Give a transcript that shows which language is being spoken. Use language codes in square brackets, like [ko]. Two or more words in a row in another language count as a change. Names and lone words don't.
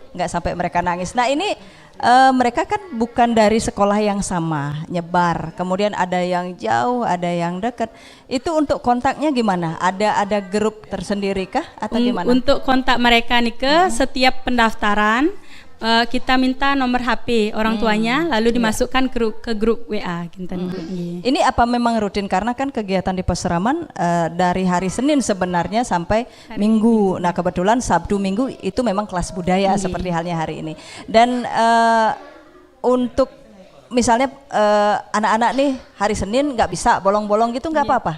[id] Nggak sampai mereka nangis. Nah ini mereka kan bukan dari sekolah yang sama, nyebar. Kemudian ada yang jauh, ada yang dekat. Itu untuk kontaknya gimana? Ada grup tersendiri kah atau gimana? Untuk kontak mereka nih ke setiap pendaftaran kita minta nomor HP orang tuanya lalu dimasukkan ke grup WA kinten Bu. Nggih. Ini apa memang rutin karena kan kegiatan di Peseraman dari hari Senin sebenarnya sampai Minggu. Nah kebetulan Sabtu Minggu itu memang kelas budaya seperti halnya hari ini. Dan untuk misalnya anak-anak nih hari Senin nggak bisa bolong-bolong gitu nggak apa-apa.